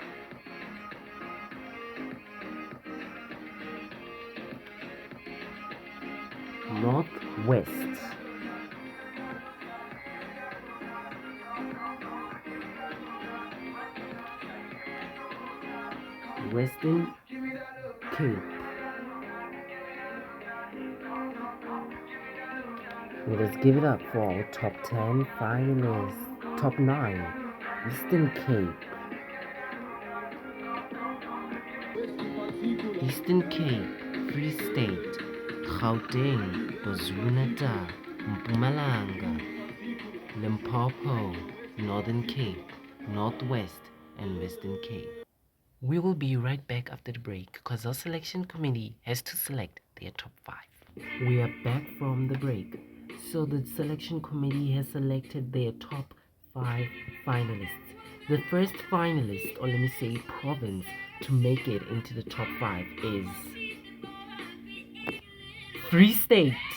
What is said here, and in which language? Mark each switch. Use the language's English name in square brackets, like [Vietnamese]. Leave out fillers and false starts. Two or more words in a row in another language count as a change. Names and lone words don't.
[English] Northwest. Western Cape. Let us give it up for our top 10 finalists. Top 9. Eastern Cape. Eastern Cape, Free State, Gauteng, KwaZulu-Natal, Mpumalanga, Limpopo, Northern Cape, Northwest, and Western Cape. We will be right back after the break because our selection committee has to select their top 5. We are back from the break. So the selection committee has selected their top 5 finalists. The first finalist, or let me say province, to make it into the top 5 is Free State.